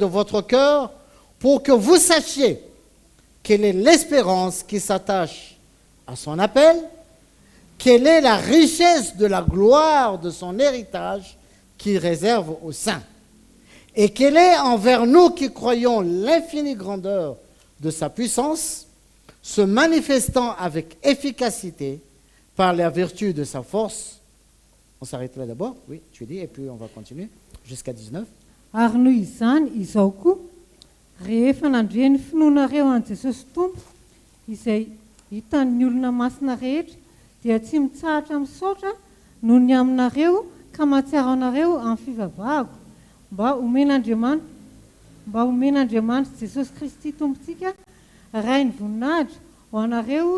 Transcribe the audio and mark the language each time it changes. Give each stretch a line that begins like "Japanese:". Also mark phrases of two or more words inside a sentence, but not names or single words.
French: votre cœur pour que vous sachiez quelle est l'espérance qui s'attache à son appel, quelle est la richesse de la gloire de son héritage qu'il réserve aux saints, et quelle est envers nous qui croyons l'infinie grandeur de sa puissance, se manifestant avec efficacité par la vertu de sa force. On s'arrête là d'abord, oui, tu dis, et puis on va continuer jusqu'à 19.
Malagasy: Ary noho izany izao koa rehefa nandre ny finoanareo an Jesosy Tompo izay hitan'ny olona masina rehetra dia tsy mitsahatra misaotra noho ny aminareo ka mahatsiaro anareo amin'ny fivavahako mba omen'Andriamanitra Jesosy Kristy Tompontsika ray ny voninahitra ho anareo